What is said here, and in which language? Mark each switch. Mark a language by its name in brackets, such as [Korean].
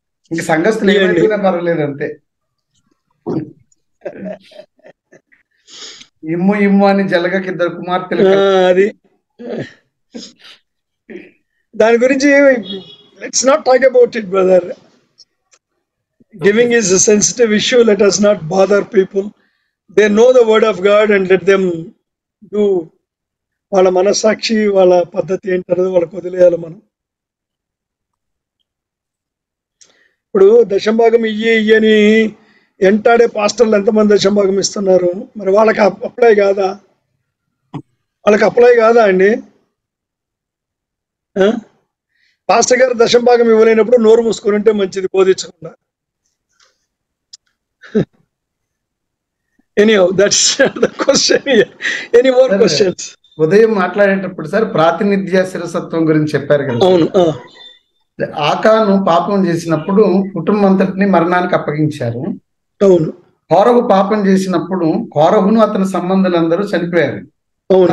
[Telugu] ఇంక సంఘస్థులు ఏమైనా పర్వాలేదు అంతే. ఇమ్ము ఇమ్ము అని జలగకి 2 కుమార్తెలు. అది దాని గురించి [English] Let's not talk about it brother. Giving is a sensitive issue. Let us not bother people. They know the word of God and let them do. [Telugu] వాళ్ళ మనస్సాక్షి, వాళ్ళ పద్ధతి ఏంటన్నది వాళ్ళకి వదిలేయాలి మనం. ఇప్పుడు దశంభాగం ఇయ్యని ఎంటాడే పాస్టర్లు ఎంతమంది దశంభాగం ఇస్తున్నారు? మరి వాళ్ళకి అప్లై కాదా? వాళ్ళకి అప్లై కాదా అండి? పాస్టర్ గారు దశంభాగం ఇవ్వలేనప్పుడు నోరు మూసుకొని ఉంటే మంచిది, బోధించకుండా. [English] Anyhow, that's the question here. Any more questions? [Telugu] ఉదయం మాట్లాడేటప్పుడు సార్ ప్రాతినిధ్య శిరసత్వం గురించి చెప్పారు కదా. అవును. ఆకాను పాపం చేసినప్పుడు కుటుంబం అంతటిని మరణానికి అప్పగించారు. అవును. కోరహు పాపం చేసినప్పుడు కోరహును అతని సంబంధులందరూ చనిపోయారు. అవును.